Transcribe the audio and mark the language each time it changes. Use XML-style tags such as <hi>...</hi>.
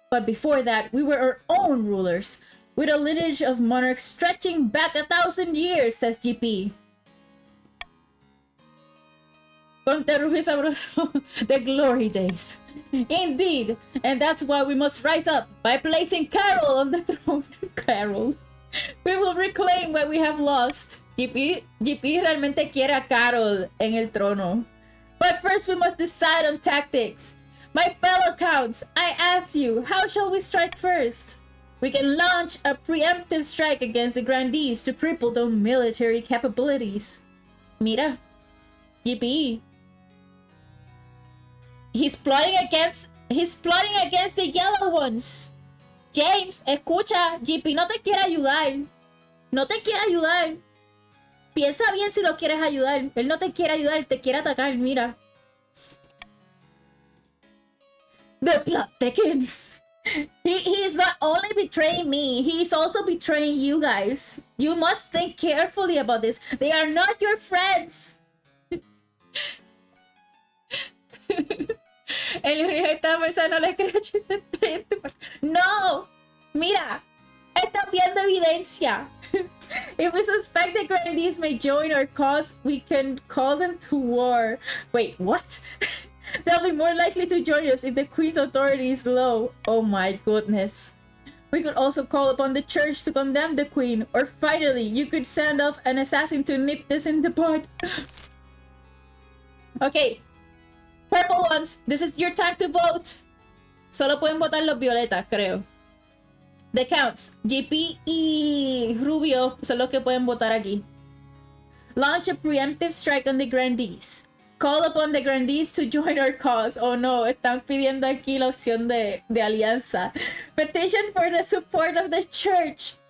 <en>But before that, we were our own rulers, with a lineage of monarchs stretching back 1,000 years, says GP. Conte Rubio Sabroso, the glory days. Indeed, and that's why we must rise up by placing Carol on the throne. Carol. We will reclaim what we have lost.</en> <es>GP realmente quiere a Carol en el trono.</es> <en>But first we must decide on tactics. My fellow counts, I ask you, how shall we strike first? We can launch a preemptive strike against the Grandees to cripple their military capabilities.</en> <es>Mira, GP.</es> <en>He's plotting against the yellow ones.</en> <es>James, escucha, GP no te quiere ayudar. No te quiere ayudar. Piensa bien si lo quieres ayudar. Él no te quiere ayudar, te quiere atacar, mira.</es> <en>The plot thickens. He's not only betraying me, he's also betraying you guys. You must think carefully about this. They are not your friends.</en> <es>El único que esta persona no le cree. No, mira, está viendo evidencia.</es> <en>If we suspect the Grandees may join our cause, we can call them to war. Wait, what? They'll be more likely to join us if the Queen's authority is low. Oh my goodness. We could also call upon the church to condemn the Queen. Or finally, you could send off an assassin to nip this in the bud. Okay. Purple ones, this is your time to vote.</en> <es>Solo pueden votar los violetas, creo.</es> <en>The counts,</en> <es>GP y Rubio son los que pueden votar aquí.</es> <en>Launch a preemptive strike on the Grandees. Call upon the Grandees to join our cause.</en> <es>Oh no, están pidiendo aquí la opción de alianza.</es> <en>Petition for the support of the church.</en>